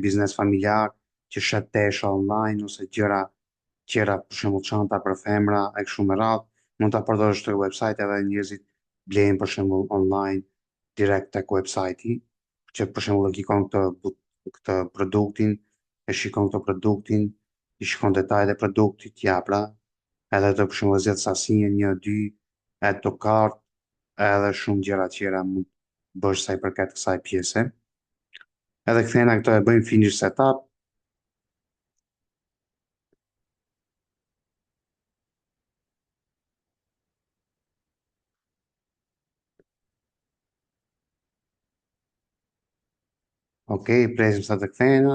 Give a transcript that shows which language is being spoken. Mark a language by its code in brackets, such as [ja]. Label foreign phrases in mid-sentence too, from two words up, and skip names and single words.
[sq] biznes familjar që shet tesha online ose gjëra, për shembull çanta për femra, e kështu me radhë, mund ta përdorësh këtë website edhe njerëzit blejnë për shembull online direkt tek website-i, që për shembull e klikon këtë produktin, e shikon këtë produktin, i shikon detajet e produktit, ja pra, edhe të për shembull zgjedh sasinë 1, 2, [en] add to cart, [sq] edhe shumë gjëra tjera mund bësh sa i përket kësaj pjese. Edhe kthehena këto e bëjmë [en] finish setup. [sq] Ok, presim sa të kthehena.